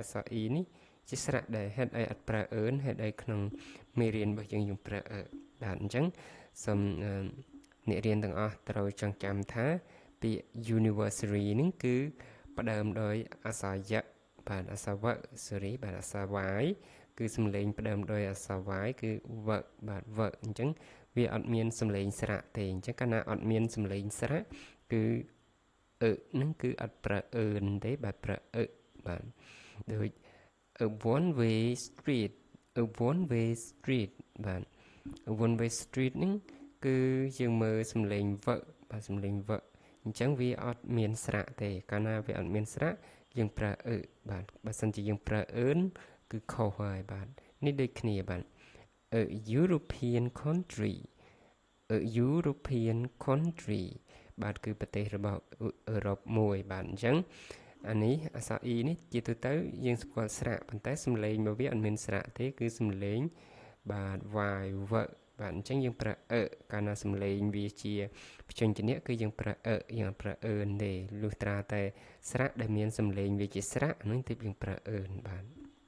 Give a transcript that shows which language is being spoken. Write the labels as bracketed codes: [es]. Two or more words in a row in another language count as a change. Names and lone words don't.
[km] ក្សរ E នេះជាស្រៈដែរហេតុអីអត់ប្រើអឺនហេតុអីក្នុងមេរៀនរបស់យើងប្រើបាទអញ្ចឹងសូមអ្នករៀនទាំងអស់ត្រូវចងចាំថាពាក្យ university ហ្នឹងគឺផ្ដើមដោយអក្សរយៈបាទអក្សរវៈ sorry បាទអក្សរ y គឺ សំឡេងផ្ដើមដោយអក្សរ y គឺវៈបាទវៈអញ្ចឹងវាអត់មានសំឡេងស្រៈទេអញ្ចឹងកាលណាអត់មានសំឡេងស្រៈគឺហ្នឹងគឺអត់ប្រើអឺនទេបាទប្រើបាទដូច [en] a one way street a one way street [km] បាទ [en] a one way street [km] ហ្នឹងគឺយើងមើលសំឡេងវៈបាទសំឡេងវៈអញ្ចឹងវាអត់ មានស្រៈទេកាលណាវាអត់មានស្រៈយើងប្រើបាទបើសិនជាយើងប្រើអឺនគឺខុ សហើយបាទនេះដូចគ្នាបាទ [en] a European country a European country [km] បាទគឺប្រទេសរបស់អឺរ៉ុបមួយបាទអញ្ចឹងអានេះអក្សរ E នេះជាទូទៅយើងស្គាល់ស្រៈប៉ុន្តែសំឡេងរបស់វាអត់មានស្រៈទេគឺសំឡេងបាទ y វៈបាទអញ្ចឹងយើងប្រើកាលណាសំឡេងវាជាភ្ជញ្ជនៈគឺយើងប្រើយើងអត់ប្រើអឺនទេលុះត្រាតែស្រៈដែលមានសំឡេងវាជាស្រៈហ្នឹងទើបយើងប្រើអឺនបាទ